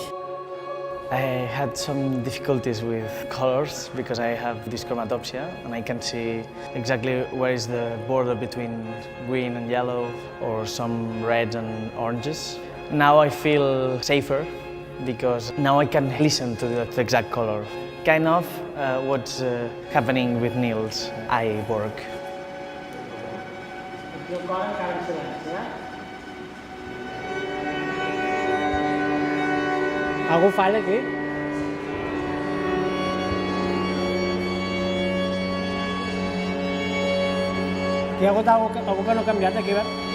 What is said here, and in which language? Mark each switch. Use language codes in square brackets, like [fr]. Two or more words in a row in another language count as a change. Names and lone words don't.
[en] I had some difficulties with colors because I have dyschromatopsia and I can see exactly where is the border between green and yellow or some reds and oranges. Now I feel safer because now I can listen to the exact color. Kind of what's happening with Niels' eye work. [ca] Algú falla aquí? Hi ha hagut algú que no ha canviat aquí, bé?